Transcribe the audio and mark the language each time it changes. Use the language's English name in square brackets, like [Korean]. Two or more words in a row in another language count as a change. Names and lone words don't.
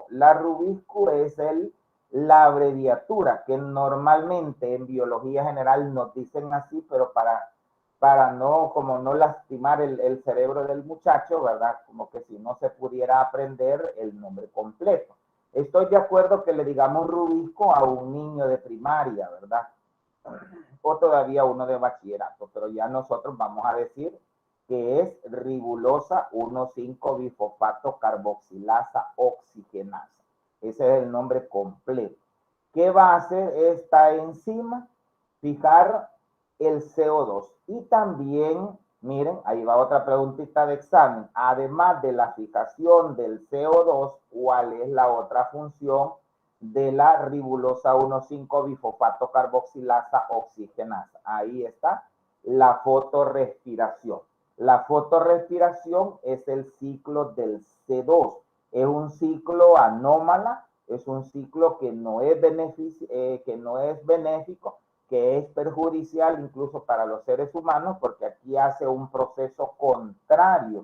[Spanish] La rubisco es la abreviatura que normalmente en biología general nos dicen así, pero para no, como no lastimar el cerebro del muchacho, ¿verdad? Como que si no se pudiera aprender el nombre completo. Estoy de acuerdo que le digamos rubisco a un niño de primaria, ¿verdad? O todavía uno de bachillerato, pero ya nosotros vamos a decir que es ribulosa 1,5-bifosfato carboxilasa oxigenasa. Ese es el nombre completo. ¿Qué va a hacer esta enzima? Fijar el CO2. Y también, miren, ahí va otra preguntita de examen. Además de la fijación del CO2, ¿cuál es la otra función de la ribulosa 1,5-bifosfato carboxilasa oxigenasa? Ahí está la fotorrespiración. La fotorrespiración es el ciclo del C2. Es un ciclo anómala, es un ciclo que no es benéfico, que es perjudicial incluso para los seres humanos, porque aquí hace un proceso contrario.